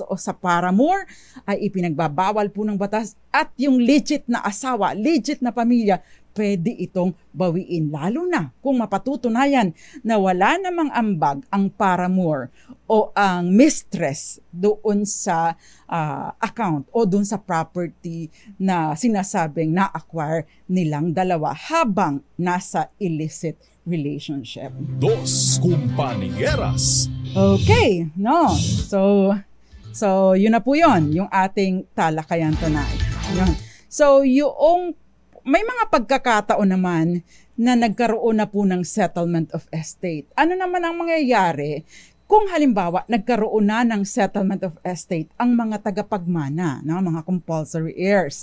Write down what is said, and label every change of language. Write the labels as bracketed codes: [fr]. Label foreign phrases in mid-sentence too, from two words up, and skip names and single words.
[tl] o sa paramour ay ipinagbabawal po ng batas, at yung legit na asawa, legit na pamilya, pwede itong bawiin, lalo na kung mapatutunayan na wala namang ambag ang paramour o ang mistress doon sa account o doon sa property na sinasabing na-acquire nilang dalawa habang nasa [en] illicit relationship. [es] Dos Compañeras. [tl] Okay, no. So yun na po yun, yung ating talakayan tonight. Yun. So may mga pagkakataon naman na nagkaroon na po ng [en] settlement of estate. [tl] Ano naman ang mangyayari kung halimbawa nagkaroon na ng [en] settlement of estate [tl] ang mga tagapagmana, mga [en] compulsory heirs?